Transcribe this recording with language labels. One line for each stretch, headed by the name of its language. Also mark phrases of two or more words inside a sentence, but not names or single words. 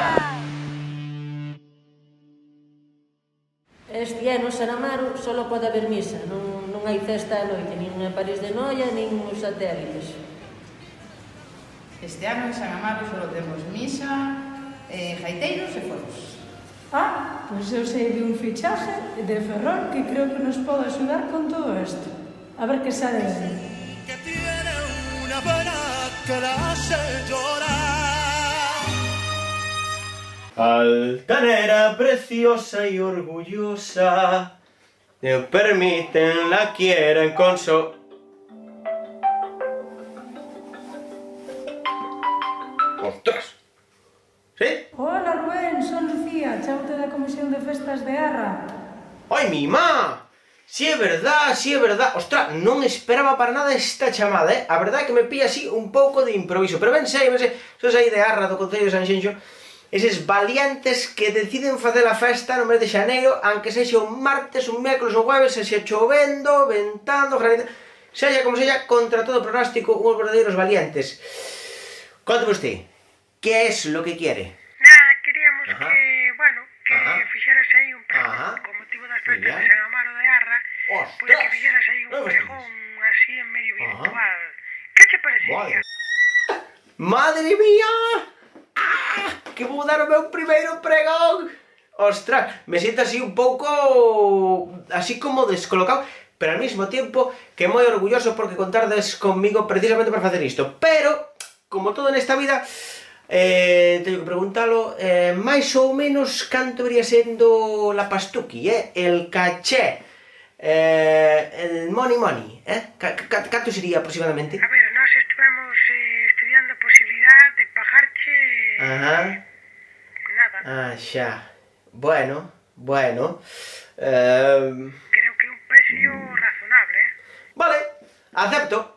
Galician: Este ano San Amaro só pode haber misa, non hai festa a noite, nin en París de Noia, nin os satélites. Este ano en San Amaro só temos misa, gaiteiros e foros. Ah, pois eu sei de un fichaje de Ferrol que creo que nos pode axudar con todo isto. A ver que sale de aí.
Spanish: Que tiene una pena que la hace llorar. Altanera preciosa y orgullosa, te permiten, la quieren ¡Ostras! ¿Sí?
Galician: Hola Rubén, son Lucía, chaute da Comisión de Festas de Arra. ¡Ay, mi má! Si é verdad, si é verdad. Ostras, non esperaba para nada esta chamada, A verdade é que me pilla así un pouco de improviso. Pero ben sei, sos aí de Arra, do Concello de Sanxenxo, eses valientes que deciden facer a festa no mes de xaneiro, aunque sexa un martes, un mércoles, un jueves, sexa chovendo, ventando, granizando, sexa como sexa, contra todo pronóstico, uns verdadeiros valientes.
Spanish: Contame usted, ¿qué es lo que quiere?
Galician: Nada, queríamos Ajá. que Ajá. fixeras aí un pregón Ajá. con motivo das festas Ya. de San Amaro de Arra, Ostras. pois que fixeras aí un Non me pregón así en medio Ajá. virtual. Que che parecería? Madre mía! Ah, que vou dar o meu primeiro pregón! Ostras, me siento así un pouco... así como descolocado, pero ao mesmo tempo que moi orgulloso porque contardes conmigo precisamente para facer isto. Pero, como todo nesta vida, teño que preguntalo, máis ou menos canto iría sendo
Spanish: la pastuqui, el caché, el money,
Galician: canto sería aproximadamente? A ver, nós estivemos estudiando a posibilidad de pagarche... Ajá. Nada. Ah, xa. Bueno. Creo que é un precio razonable, Vale, acepto.